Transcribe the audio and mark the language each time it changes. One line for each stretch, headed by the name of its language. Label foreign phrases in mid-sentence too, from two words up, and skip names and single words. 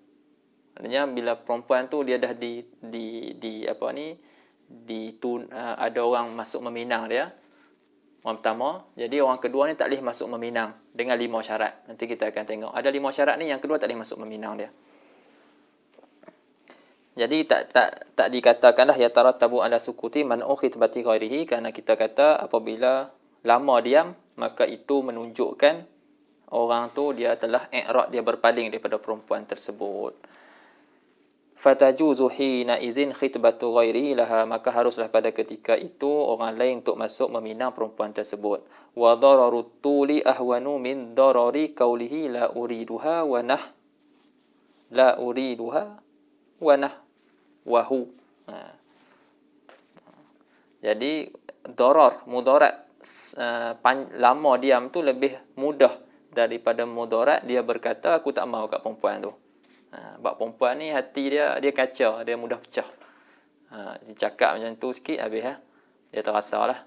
Malay: Maksudnya bila perempuan tu dia dah ada orang masuk meminang dia, orang pertama, jadi orang kedua ni tak boleh masuk meminang dengan 5 syarat. Nanti kita akan tengok ada 5 syarat ni, yang kedua tak boleh masuk meminang dia. Jadi tak dikatakanlah
Arabic: يترتب على سكوت من خطبة غيره,
Malay: kerana kita kata apabila lama diam maka itu menunjukkan orang tu dia telah i'rad, dia berpaling daripada perempuan tersebut.
Arabic: فتجوز حينئذ خطبة غيره لها,
Malay: maka haruslah pada ketika itu orang lain untuk masuk meminang perempuan tersebut.
Arabic: وضرر الطول أهون من ضرر قوله لا أريدها وهو.
Malay: Jadi mudarat lama diam tu lebih mudah daripada mudarat dia berkata aku tak mau kat perempuan tu. Sebab perempuan ni hati dia kacau, dia mudah pecah. Cakap macam tu sikit habis dia terasa lah.